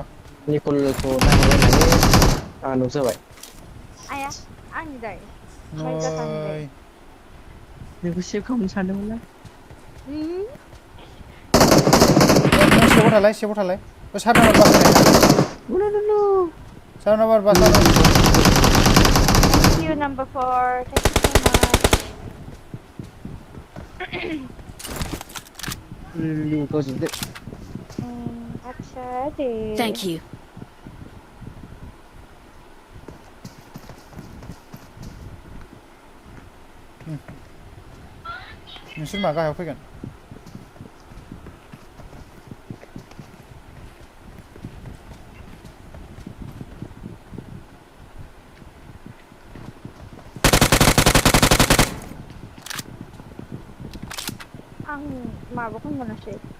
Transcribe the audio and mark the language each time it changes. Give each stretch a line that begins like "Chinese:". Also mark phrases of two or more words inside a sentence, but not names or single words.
Bodo: निकलखौ नाहरबायनानै आंनाव जाबाय आया आंनि दाय नै नोंखौ सेभ खालामनो सानदोंमोनलां सेबाव थालाय सार नाम्बार बास सार नाम्बार बास
English: Thank you number 4 thank you so much
Bodo: गावजोबदो
Hindi: अच्छा दे
English: Thank you.
Bodo: नोंसोर मा गाहायाव फैगोन आं माबाखौ मोनासै